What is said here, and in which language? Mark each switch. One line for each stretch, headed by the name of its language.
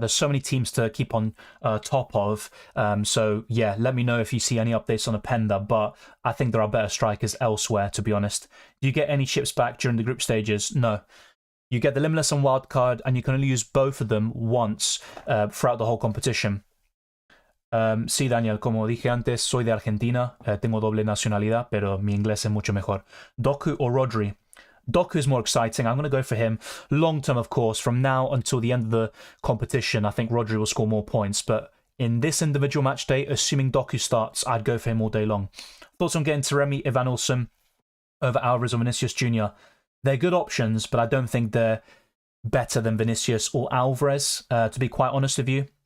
English: There's so many teams to keep on top of. So yeah, let me know if you see any updates on Openda. But I think there are better strikers elsewhere, to be honest. Do you get any chips back during the group stages? No. You get the Limitless and Wildcard, and you can only use both of them once throughout the whole competition.
Spanish: Sí, Daniel, como dije antes, soy de Argentina. Tengo doble nacionalidad, pero mi inglés es mucho mejor.
English: Doku or Rodri? Doku is more exciting. I'm going to go for him. Long term, of course, from now until the end of the competition, I think Rodri will score more points. But in this individual match day, assuming Doku starts, I'd go for him all day long. Thoughts on getting Taremi, Evanilson over Alvarez or Vinicius Jr.? They're good options, but I don't think they're better than Vinicius or Alvarez, to be quite honest with you.